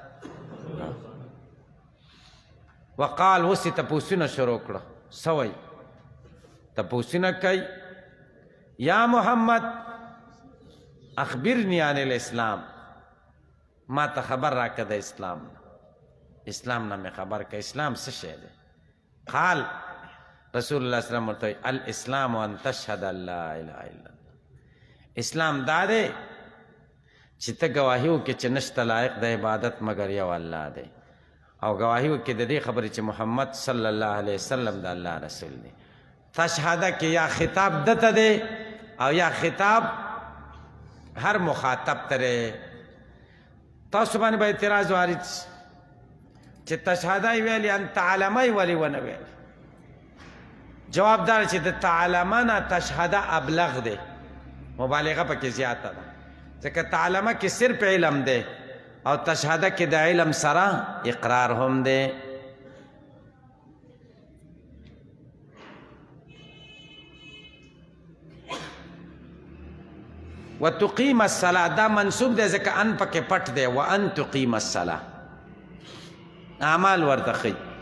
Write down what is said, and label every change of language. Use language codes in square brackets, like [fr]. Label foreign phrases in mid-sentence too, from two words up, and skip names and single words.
[ps] وقال اوس یې تپوسونه شروع کړه څه وایي تپوسونه کوي [ar] یا محمد اخبرني عن الاسلام [ps] ما ته خبر راکړه د اسلام اسلام نه مې خبر کړه اسلام څه شی دی [ar] قال رسول الله صلی الله علیه وسلم [ps] ورته [ar] الاسلام ان تشهد ان لا اله الا الله [ps] اسلام دا دی چې ته ګواهي وکړې چې نشته لایق د عبادت مګر یو الله دی او گواهی وکړي د دې خبرې چې محمد [ar] صلی الله علیه وسلم [ps] د الله رسول دی تشهده کې یا خطاب دته دی او یا خطاب هر مخاطب ته تاسو باندې به اعتراض وارد چې تشهده یې ویلې [ar] ان تعلمه [ps] یې ولې ونه ویل جواب دار چې د تعلمنا تشهد ابلغ دی، مبالغه پکې زیاته ده، ځکه تعلمه کې صرف علم دی او تشهده کې د علم سره اقرار هم دی. [ar] وتقیم الصلاة [ps] دا منصوب دی ځکه ان پکې پټ دی، [ar] وان تقیم الصلاة [ps] اعمال ورته ښیي.